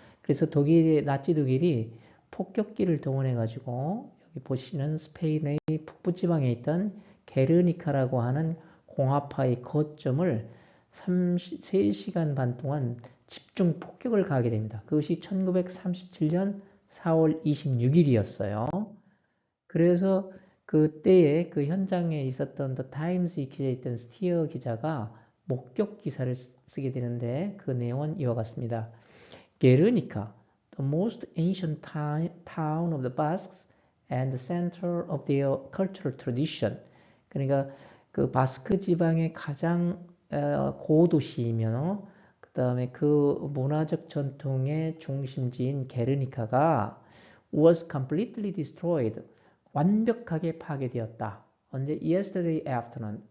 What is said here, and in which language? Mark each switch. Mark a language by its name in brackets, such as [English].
[Korean] 그래서 나치 독일이 폭격기를 동원해가지고 여기 보시는 스페인의 북부지방에 있던 게르니카라고 하는 공화파의 거점을 3시간 반 동안 집중 폭격을 가하게 됩니다. 그것이 1937년 4월 26일이었어요. 그래서 그때에 그 현장에 있었던 The Times에 기재했던 스티어 기자가 목격 기사를 쓰게 되는데 그 내용은 이와 같습니다. 게르니카, [English] the most ancient town of the Basques and the center of their cultural tradition. [Korean] 그러니까 그 바스크 지방의 가장 고도시이며 그 다음에 그 문화적 전통의 중심지인 게르니카가 [English] was completely destroyed. [Korean] 완벽하게 파괴되었다. 언제? [English] Yesterday afternoon.